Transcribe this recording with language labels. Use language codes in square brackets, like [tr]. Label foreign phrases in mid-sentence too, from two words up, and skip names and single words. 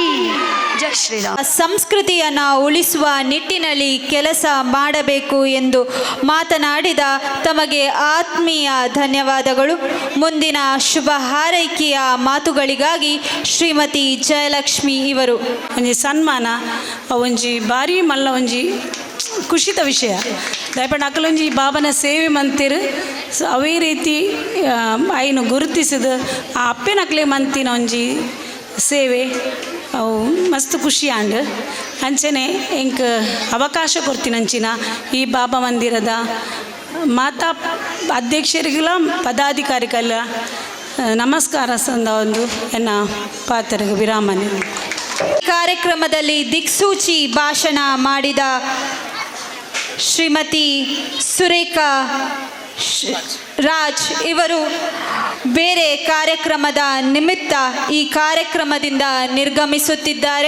[hi] जय श्रीराम. [kn] ಸಂಸ್ಕೃತಿಯನ್ನು ಉಳಿಸುವ ನಿಟ್ಟಿನಲ್ಲಿ ಕೆಲಸ ಮಾಡಬೇಕು ಎಂದು ಮಾತನಾಡಿದ ತಮಗೆ ಆತ್ಮೀಯ ಧನ್ಯವಾದಗಳು. ಮುಂದಿನ ಶುಭ ಹಾರೈಕೆಯ ಮಾತುಗಳಿಗಾಗಿ ಶ್ರೀಮತಿ ಜಯಲಕ್ಷ್ಮಿ ಇವರು. [tcy] ಒಂಜಿ ಸನ್ಮಾನ ಒಂಜಿ ಬಾರಿ ಮಲ್ಲ ಒಂಜಿ ಖುಷಿತ ವಿಷಯ. ದಯಪಟ್ಟು ಅಕ್ಕಲೊಂಜಿ ಬಾಬನ ಸೇವೆ ಮಂತಿರು ಅವೇ ರೀತಿ ಐನು ಗುರುತಿಸಿದ ಆ ಅಪ್ಪೆನಕ್ಲೆ ಮಂತಿನ ಒಂಜಿ ಸೇವೆ ಅವು ಮಸ್ತ್ ಖುಷಿ ಆಂಡ್ ಅಂಚನೆ ಎಂಕ್ ಅವಕಾಶ ಕೊಡ್ತೀನಂಚಿನ ಈ ಬಾಬಾ ಮಂದಿರದ ಮಾತಾ ಅಧ್ಯಕ್ಷರಿಗೆಲ್ಲ ಪದಾಧಿಕಾರಿಗೆಲ್ಲ ನಮಸ್ಕಾರ ಸಂದ ಒಂದು ಎನ್ನ ಪಾತ್ರಿಗೆ ವಿರಾಮ. [kn] ಕಾರ್ಯಕ್ರಮದಲ್ಲಿ ದಿಕ್ಸೂಚಿ ಭಾಷಣ ಮಾಡಿದ ಶ್ರೀಮತಿ ಸುರೇಖಾ ರಾಜ್ ಇವರು ಬೇರೆ ಕಾರ್ಯಕ್ರಮದ ನಿಮಿತ್ತ ಈ ಕಾರ್ಯಕ್ರಮದಿಂದ ನಿರ್ಗಮಿಸುತ್ತಿದ್ದಾರೆ.